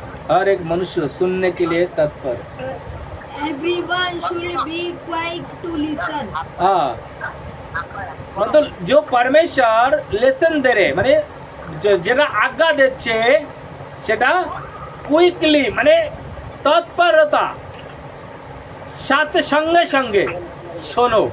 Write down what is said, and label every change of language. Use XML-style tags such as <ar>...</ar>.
<hi>हर एक मनुष्य सुनने के लिए तत्पर।</hi> <en>Everyone should be quick to listen.</en> <hi>हाँ, मतलब जो परमेश्वर लेसन दे रहे</hi> <bn>মানে যেটা আজ্ঞা দিচ্ছে সেটা কুইকলি মানে তৎপরতা সাথে সঙ্গে সঙ্গে শোনো।</bn>